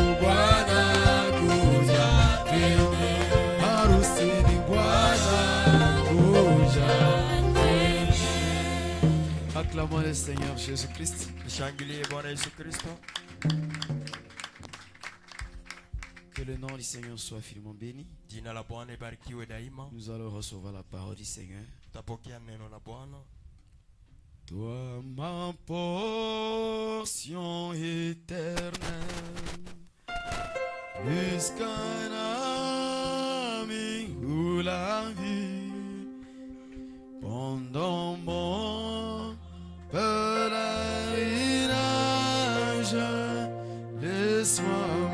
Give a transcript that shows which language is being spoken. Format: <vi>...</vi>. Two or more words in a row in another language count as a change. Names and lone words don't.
<sw>Bwana kuja, twende harusini. Bwana kuja, twende.</sw> <fr>Acclamons le Seigneur Jésus-Christ.</fr> <sw>Tushangilie Bwana Yesu Kristo.</sw> <fr>Que le nom du Seigneur soit infiniment béni.</fr> <sw>Jina la Bwana ibarikiwe daima.</sw> <fr>Nous allons recevoir la parole du Seigneur.</fr> <sw>Tutapokea neno la Bwana.</sw> <fr>Toi ma portion éternelle, plus qu'un ami ou la vie, pendant mon pèlerinage, laisse-moi</fr>